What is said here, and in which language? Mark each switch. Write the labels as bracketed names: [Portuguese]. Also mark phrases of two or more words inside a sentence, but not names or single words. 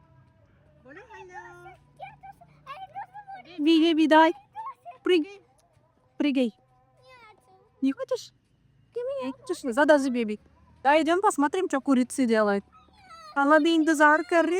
[Dutch] Wie heb je dat? Prik. [Russian] прыгай. Не хочешь? Не хочешь? Задержи, беби. Да, идем посмотрим, что курицы делают. [Hindi] Allah भी इंतजार कर रहे.